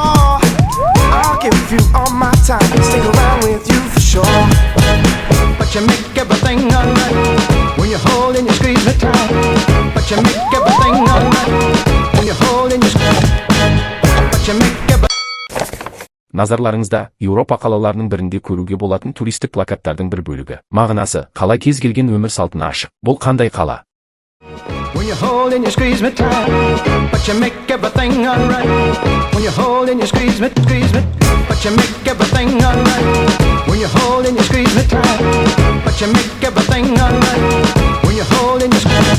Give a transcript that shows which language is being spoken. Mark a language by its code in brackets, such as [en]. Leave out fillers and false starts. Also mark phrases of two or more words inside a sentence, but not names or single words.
[en] I'll give you all my time, stick around with you for sure. But you make everything alright when you hold and you squeeze me tight. But you make everything alright when you hold and you squeeze. But you make everything. [kk] Назарларыңызда Еуропа қалаларының бірінде көруге болатын туристік плакаттардың бір бөлігі. Мағынасы: қала кез келген өмір салтына ашық. Бұл қандай қала? [en] When you hold and you squeeze me tight, but you make everything alright. When you hold and you squeeze me, but you make everything alright. When you hold and you squeeze me tight, but you make everything alright. When you hold and you squeeze.